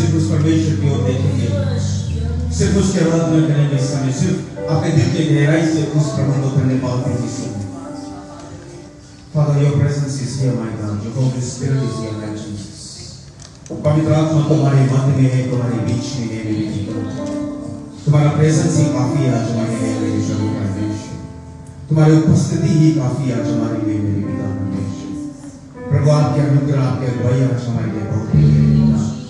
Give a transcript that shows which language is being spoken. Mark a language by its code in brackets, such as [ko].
[hi] परमेश्वर की ओर देखेंगे, सिर्फ उसके आराधना करेंगे इस समय, सिर्फ अपने दिल के गहराई से उस प्रभु को धन्यवाद देंगे इस समय। [en] Father, your presence is here, my God. Your Holy Spirit is here, my Jesus. [hi] पवित्र आत्मा तुम्हारे मध्य में है, तुम्हारे बीच में है मेरे जीवन। तुम्हारा प्रेजेंस ही काफी है आज हमारे लिए मेरे प्रभु परमेश्वर। तुम्हारी उपस्थिति ही काफी है आज हमारे लिए मेरे पिता परमेश्वर। प्रभु आपके अनुग्रह, आपके अगुवाई आज हमारे लिए बहुत है मेरे पिता।